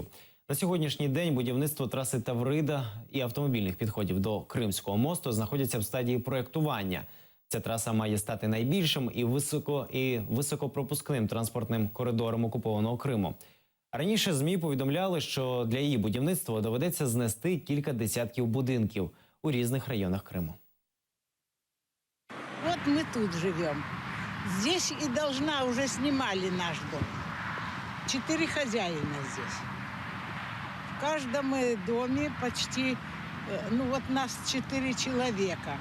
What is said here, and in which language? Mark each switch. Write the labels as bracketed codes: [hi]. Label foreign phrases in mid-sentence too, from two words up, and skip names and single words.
[uk] На сьогоднішній день будівництво траси Таврида і автомобільних підходів до Кримського мосту знаходяться в стадії проєктування. Ця траса має стати найбільшим і високопропускним транспортним коридором окупованого Криму. Раніше ЗМІ повідомляли, що для її будівництва доведеться знести кілька десятків будинків у різних районах Криму. [ru] Вот мы тут живем. Здесь и должна, уже снимали наш дом. 4 хозяина здесь. В каждом доме почти, нас 4 человека.